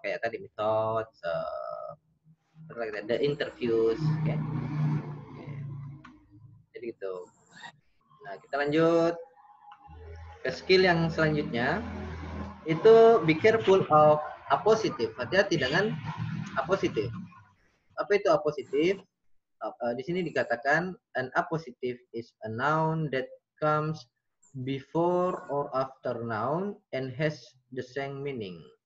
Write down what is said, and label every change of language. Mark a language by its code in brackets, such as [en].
[id] Kayak tadi methods, [en] the interviews. Okay. [id] Jadi gitu. Nah, kita lanjut ke skill yang selanjutnya. Itu [en] be careful of appositive. [id] Hati-hati dengan appositive. Apa itu appositive? Di sini dikatakan [en] an appositive is a noun that comes before or after noun and has the same meaning.